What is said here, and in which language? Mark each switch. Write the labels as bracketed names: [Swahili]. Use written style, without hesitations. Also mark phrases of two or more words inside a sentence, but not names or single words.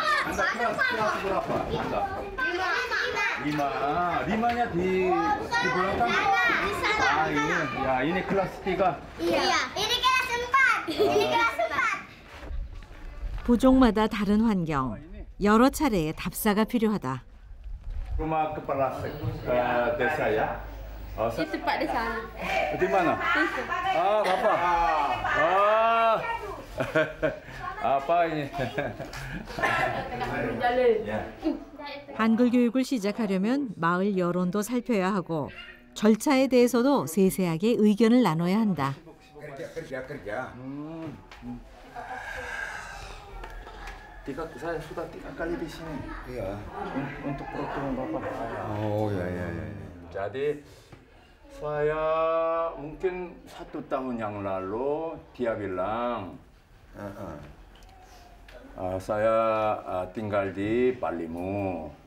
[Indonesian] Anda kelas berapa? Anda? 5. Limanya di belakang. Ah ini, ya ini kelas 3. Iya. Ini kelas 4. Ini kelas 4. [Korean] 부족마다 다른 환경, 여러 차례의 답사가 필요하다. [Indonesian] Rumah kepala desa ya? Itu Pak di sana. Di mana? Ah, Bapak. Ah. Apa ini? [Korean] 한글 교육을 시작하려면 마을 여론도 살펴야 하고 절차에 대해서도 세세하게 의견을 나눠야 한다. [Indonesian] kerja. Saya sudah 3 kali di sini. Iya. Untuk pertemuan Bapak. Oh ya. Jadi saya mungkin 1 tahun yang lalu dia bilang saya tinggal di Palimu.